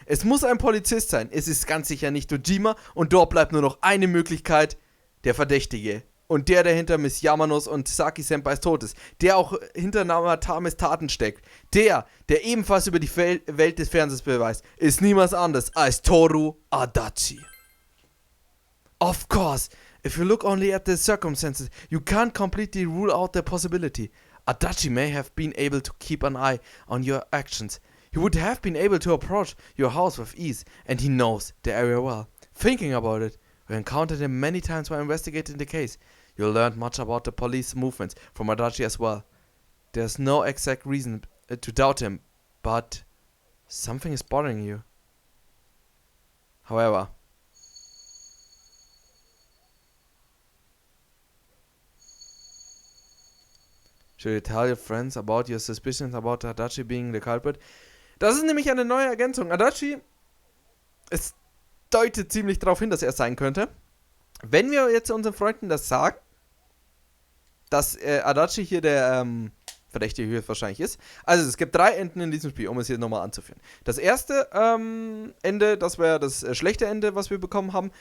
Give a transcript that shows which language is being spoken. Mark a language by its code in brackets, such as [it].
[de] Es muss ein Polizist sein. Es ist ganz sicher nicht Dojima und dort bleibt nur noch eine Möglichkeit, der Verdächtige. Und der hinter Miss Yamanos und Saki-Senpais Tod ist. Der auch hinter Namatames Taten steckt. Der ebenfalls über die Welt des Fernsehens beweist, ist niemals anders als Toru Adachi. [en] Of course, if you look only at the circumstances, you can't completely rule out the possibility. Adachi may have been able to keep an eye on your actions. He would have been able to approach your house with ease, and he knows the area well. Thinking about it, we encountered him many times while investigating the case. You learned much about the police movements from Adachi as well. There's no exact reason to doubt him, but something is bothering you. However, should you tell your friends about your suspicions about Adachi being the culprit? [de] Das ist nämlich eine neue Ergänzung. Adachi, es deutet ziemlich darauf hin, dass er es sein könnte. Wenn wir jetzt unseren Freunden das sagen, dass Adachi hier der Verdächtige höchstwahrscheinlich ist. Also es gibt 3 Enden in diesem Spiel, um es hier nochmal anzuführen. Das erste Ende, das wäre das schlechte Ende, was wir bekommen haben.